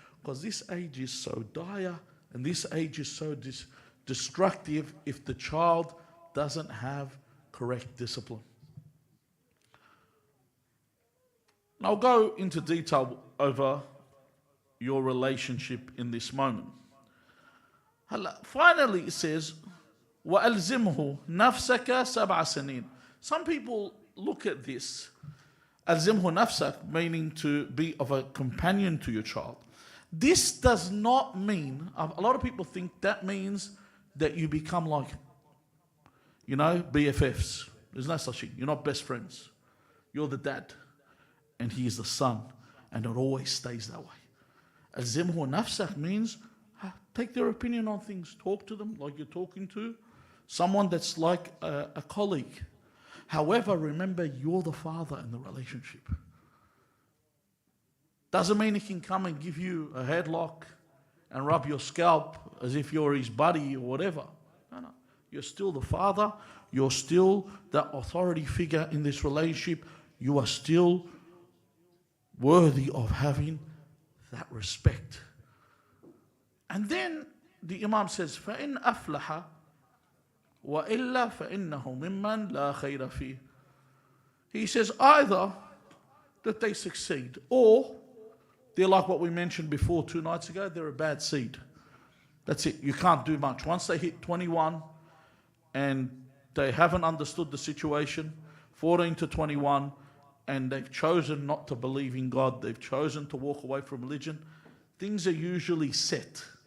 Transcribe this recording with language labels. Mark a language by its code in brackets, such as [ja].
[en] Because this age is so dire and this age is so destructive if the child doesn't have correct discipline. I'll go into detail over your relationship in this moment. Finally it says, [ar] وَأَلْزِمْهُ نَفْسَكَ سَبْعَ سَنِينَ. [en] Some people look at this, [ar] أَلْزِمْهُ نَفْسَكَ, [en] meaning to be of a companion to your child. This does not mean, a lot of people think that means that you become like, you know, BFFs. There's no such thing. You're not best friends. You're the dad and he is the son, and it always stays that way. [ar] Alzimhu nafsak [en] means take their opinion on things, talk to them like you're talking to someone that's like a colleague. However, remember, you're the father in the relationship. Doesn't mean he can come and give you a headlock and rub your scalp as if you're his buddy or whatever. No. You're still the father. You're still the authority figure in this relationship. You are still worthy of having that respect. And then the Imam says, [ar] فَإِنْ أَفْلَحَ وَإِلَّا فَإِنَّهُ مِمَّنْ لَا خَيْرَ فِيهِ. [en] He says either that they succeed, or they're like what we mentioned before 2 nights ago, they're a bad seed. That's it. You can't do much. Once they hit 21 and they haven't understood the situation, 14 to 21, and they've chosen not to believe in God, they've chosen to walk away from religion, things are usually set.